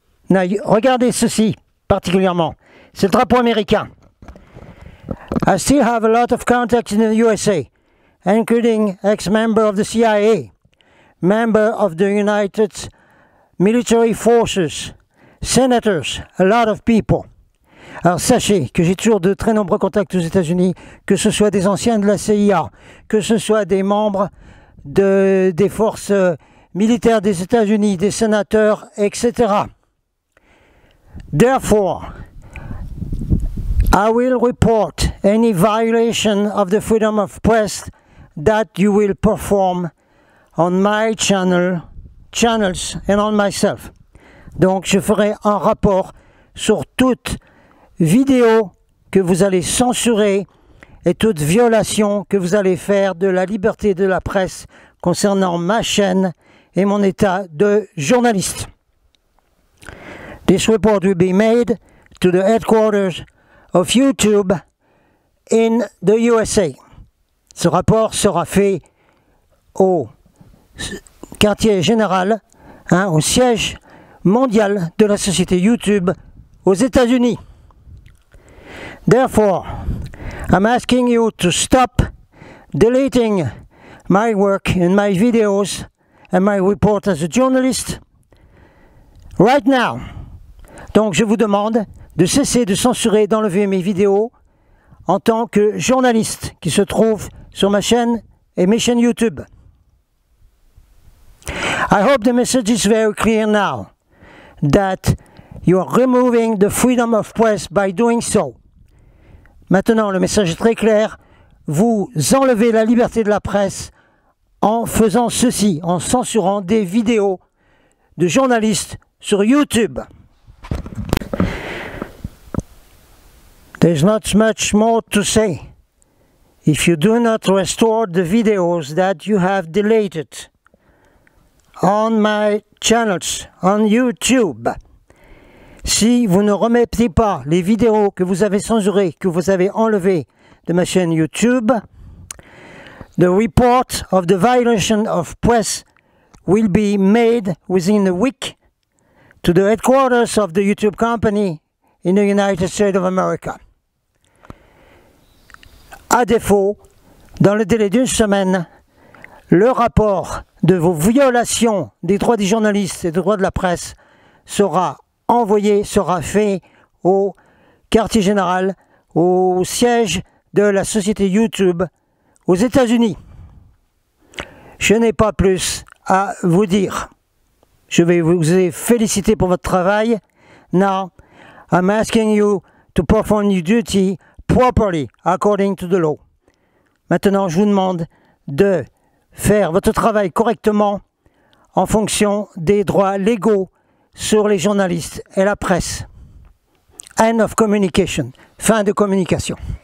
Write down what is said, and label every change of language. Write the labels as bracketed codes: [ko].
[fr] Now, regardez ceci particulièrement. C'est le drapeau américain. [en] I still have a lot of contacts in the USA, including ex-member of the CIA, member of the United Military Forces, senators, a lot of people. [fr] Alors sachez que j'ai toujours de très nombreux contacts aux États-Unis, que ce soit des anciens de la CIA, que ce soit des membres des forces militaires des États-Unis, des sénateurs, etc. [en] Therefore, I will report any violation of the freedom of press that you will perform on my channels and on myself. [fr] Donc je ferai un rapport sur toute vidéo que vous allez censurer et toute violation que vous allez faire de la liberté de la presse concernant ma chaîne et mon état de journaliste. [en] This report will be made to the headquarters of YouTube in the USA. [fr] Ce rapport sera fait au quartier général, au siège mondial de la société YouTube aux États-Unis. [en] Therefore, I'm asking you to stop deleting my work and my videos and my report as a journalist right now. [fr] Donc je vous demande de cesser de censurer, d'enlever mes vidéos en tant que journaliste qui se trouve sur ma chaîne et mes chaînes YouTube. [en] I hope the message is very clear now that you are removing the freedom of press by doing so. [fr] Maintenant, le message est très clair. Vous enlevez la liberté de la presse en faisant ceci, en censurant des vidéos de journalistes sur YouTube. [en] There's not much more to say. If you do not restore the videos that you have deleted on my channels, on YouTube, [fr] si vous ne remettez pas les vidéos que vous avez censurées, que vous avez enlevées de ma chaîne YouTube, [en] the report of the violation of press will be made within a week to the headquarters of the YouTube company in the United States of America. [fr] À défaut, dans le délai d'une semaine, le rapport de vos violations des droits des journalistes et des droits de la presse sera envoyé, sera fait au quartier général, au siège de la société YouTube aux États-Unis. Je n'ai pas plus à vous dire. Je vais vous féliciter pour votre travail. [en] Now, I'm asking you to perform your duty properly according to the law. [fr] Maintenant, je vous demande de faire votre travail correctement en fonction des droits légaux sur les journalistes et la presse. [en] End of communication. [fr] Fin de communication.